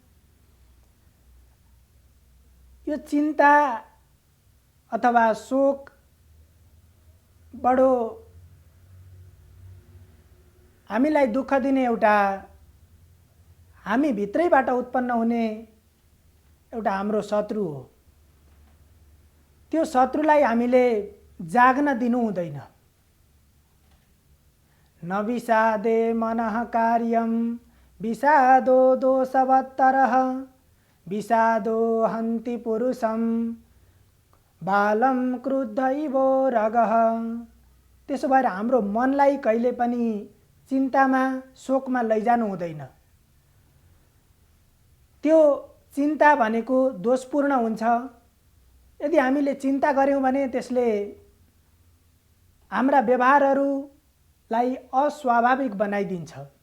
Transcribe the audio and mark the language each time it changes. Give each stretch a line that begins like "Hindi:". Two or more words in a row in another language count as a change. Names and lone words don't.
Nepali: यो चिन्ता अथवा शोक बडो हामीलाई दुःख दिने एउटा हामी भित्रैबाट उत्पन्न हुने एउटा हाम्रो शत्रु हो। त्यो शत्रुलाई हामीले जाग्न दिनु हुँदैन।
Sanskrit: न विषादे मनः कार्यं विषादो दोषवत्तरः विषादो हन्ति पुरुषं बालं क्रुद्ध इवो रगः।
Nepali: त्यसो भएर हाम्रो मनलाई कहिले पनि चिन्तामा शोकमा लैजानु हुँदैन। त्यो चिन्ता भनेको दोषपूर्ण हुन्छ। यदि हामीले चिन्ता गर्यौँ भने त्यसले हाम्रा व्यवहारहरूलाई अस्वाभाविक बनाइदिन्छ।